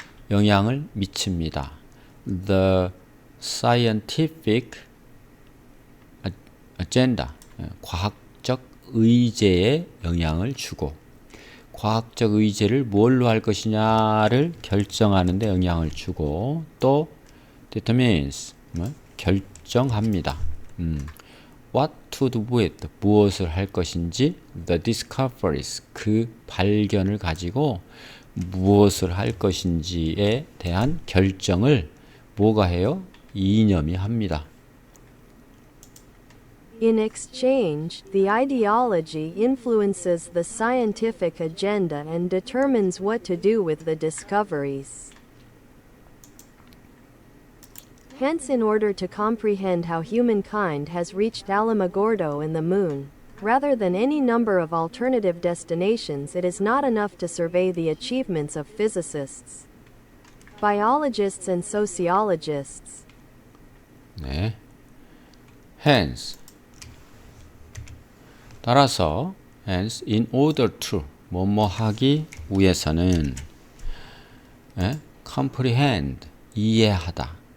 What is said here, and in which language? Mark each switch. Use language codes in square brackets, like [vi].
[ko] 영향을 미칩니다. [en] The scientific agenda, [ko] 과학적 의제에 영향을 주고, 과학적 의제를 뭘로 할 것이냐를 결정하는 데 영향을 주고, 또 [en] determines, [ko] 결정합니다. [en] What to do with, [ko] 무엇을 할 것인지, [en] the discoveries, [ko] 그 발견을 가지고 무엇을 할 것인지에 대한 결정을 뭐가 해요? 이념이 합니다. [en] In exchange, the ideology influences the scientific agenda and determines what to do with the discoveries. Hence, in order to comprehend how humankind has reached Alamogordo and the moon, rather than any number of alternative destinations, it is not enough to survey the achievements of physicists, biologists and sociologists. [ko] 네. [en] Hence. [ko] 따라서 [en] hence in order to [ko] 뭐뭐 하기 위해서는 [en] comprehend [ko] 이해하다.